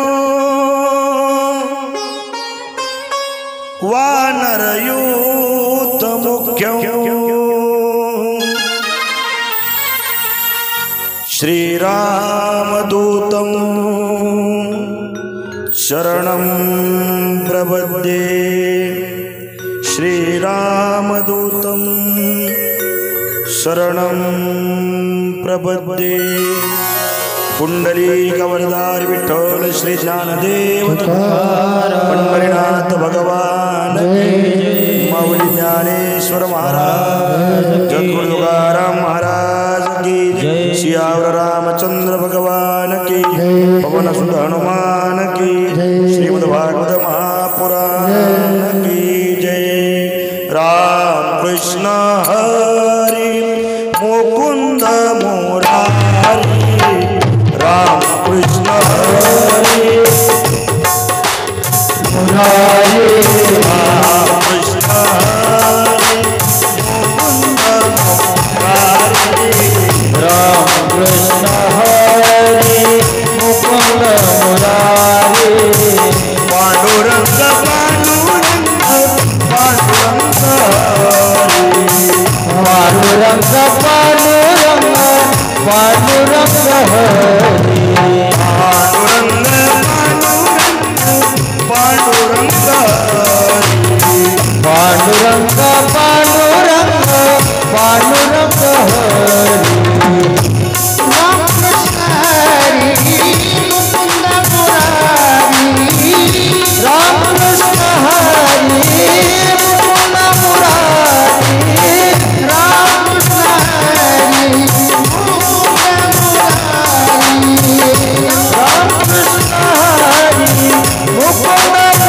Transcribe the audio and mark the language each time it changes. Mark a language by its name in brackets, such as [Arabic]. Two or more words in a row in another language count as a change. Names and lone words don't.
[Sanskrit] वानरयूथमुख्यं श्रीरामदूतं शरणं प्रपद्ये श्रीरामदूतं शरणं प्रपद्ये पुंडलीकवरदार विठ्ठल श्री ज्ञानदेव [Hindi] पंढरीनाथ भगवान माऊली ज्ञानेश्वर महाराज जगद्गुरु तुकाराम महाराज की सियावर रामचंद्र भगवान की पवन सुत हनुमान की श्रीमद् भागवत महापुराण की जय। राम कृष्ण हरि मुकुंद मुरारी राम कृष्ण हरि मुरारी राम कृष्ण हरि मुकुंद मुरारी राम कृष्ण हरि मुकुंद मुरारी पांडुरंग पांडुरंग पांडुरंग पांडुरंग पांडुरंग पांडुरंग पांडुरंग राम कृष्ण हरि मुकुंद मुरारी राम कृष्ण हरि मुकुंद मुरारी राम कृष्ण हरि मुकुंद मुरारी राम कृष्ण हरि मुकुंद